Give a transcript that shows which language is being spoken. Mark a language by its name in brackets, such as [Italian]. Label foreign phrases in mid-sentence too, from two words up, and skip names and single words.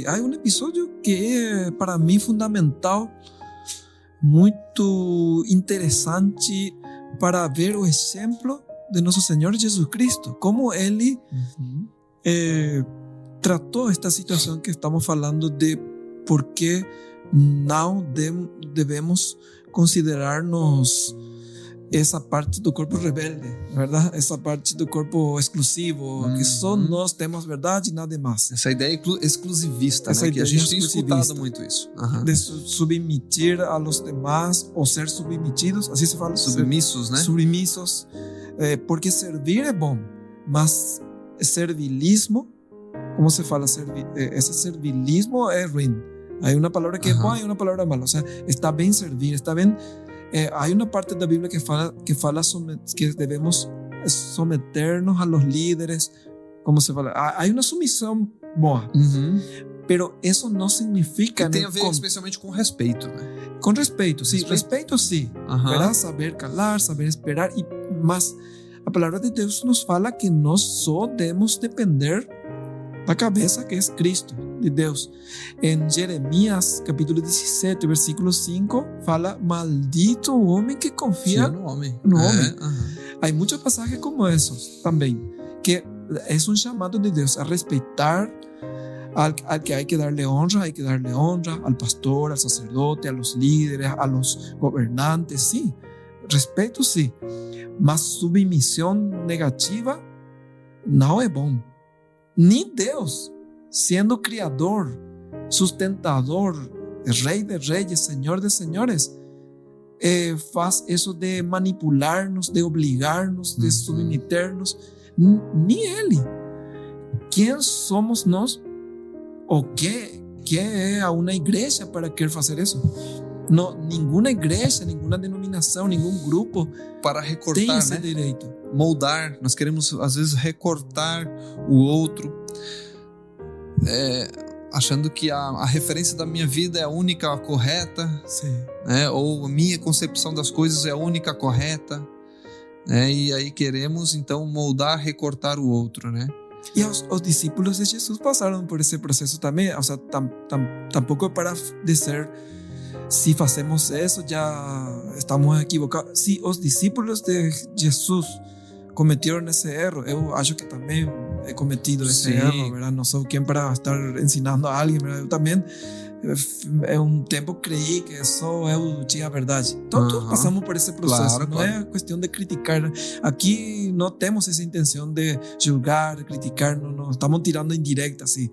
[Spanish] Hay un episodio que es para mí fundamental, muy interesante para ver o ejemplo de nuestro Señor Jesucristo, cómo Él trató esta situación que estamos hablando de por qué no debemos considerarnos esa parte [Portuguese] do corpo [Spanish] rebelde, ¿verdad? [Portuguese] Esa parte do corpo exclusivo, que só nós temos verdade e nada mais. Essa ideia exclusivista, né? Que a gente tem escutado muito isso. [Spanish] De submitir a los demás [Portuguese] ou ser submetidos, assim se fala? Submissos, né? Submissos. Porque servir é bom, mas servilismo, como se fala? Esse servilismo é ruim. Há uma palavra que é boa e uma palavra mala. [Spanish] O sea, [Portuguese] está bem servir, está bem. Há uma parte da Bíblia que fala que devemos [Spanish] someternos a los líderes, [Portuguese] como se fala. Há uma submissão boa. [Spanish] Pero eso no significa... [Portuguese] Que tem a ver especialmente com respeito, né? Com respeito, sim. Respeito, sim. Para saber calar, saber esperar. Mas a palavra de Deus nos fala que nós só devemos depender da cabeça, que é Cristo, de Deus. Em Jeremias, capítulo 17, versículo 5, fala: maldito o homem que confia no homem. Há muitos passagens como esses também, que é um chamado de Deus a respeitar [Spanish] al que hay que darle honra, al pastor, al sacerdote, a los líderes, a los gobernantes, sí, respeto sí, [Portuguese] mas submisión negativa não é bom. [Spanish] Ni Deus, siendo criador, sustentador, rey de reyes, señor de señores, faz eso de manipularnos, de obligarnos, de submeternos. [Portuguese] Ni Ele. Quem somos nós? [Spanish] ¿O qué es a una iglesia para querer hacer eso? No, ninguna iglesia, ninguna [Portuguese] denominação, nenhum grupo para recortar, tem esse né? direito. Moldar, nós queremos às vezes recortar o outro, achando que a referência da minha vida é a única correta, né? Ou a minha concepção das coisas é a única correta, né? E aí queremos então moldar, recortar o outro, né? E os discípulos de Jesus passaram por esse processo também. [Spanish] O sea, [Portuguese] tampouco é para dizer se fazemos isso já estamos equivocados. Se os discípulos de Jesus [Spanish] cometieron ese [Portuguese] erro. [Spanish] Yo [Portuguese] acho que [Spanish] también he cometido ese erro, ¿verdad? No soy quien para estar ensinando a alguien, ¿verdad? Yo también en un tiempo creí que eso es la verdad. Todos pasamos por ese proceso. No es cuestión de criticar. Aquí no tenemos esa intención de juzgar, de criticar, no estamos tirando indirectas, sí.